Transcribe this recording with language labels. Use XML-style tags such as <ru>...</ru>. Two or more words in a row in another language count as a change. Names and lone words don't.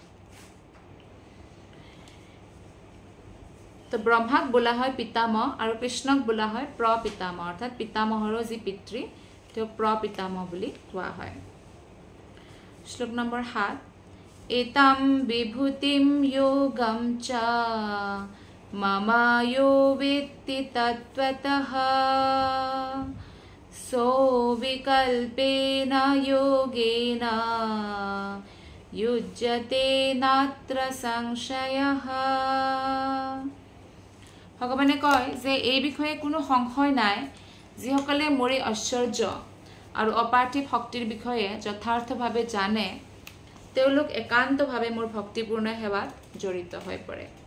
<as>তো ব্ৰহ্মাক বোলা হয় পিতামহ আৰু কৃষ্ণক বোলা হয় প্ৰপিতামহ অৰ্থাৎ পিতামহৰ যি পিতৃ তেওঁ প্ৰপিতামহ বুলি কোৱা হয় শ্লোক নম্বৰ 7</as> <sa>এতম বিভূতিম যোগম চ মমায়ো বিত্তি তত্ত্বতঃ সো বিকল্পেন যোগেন युज्यते नात्र संशयः</sa> <as>ভগৱানে কয় যে এই বিষয়ে কোনো সংশয় নাই যিসকলে মোৰ ঐশ্বৰ্য আৰু অপাৰ্থিব শক্তিৰ বিষয়ে যথাৰ্থভাৱে জানে তেওঁলোক একান্তভাৱে মোৰ ভক্তিপূৰ্ণ সেৱাত জড়িত হৈ পৰে</as>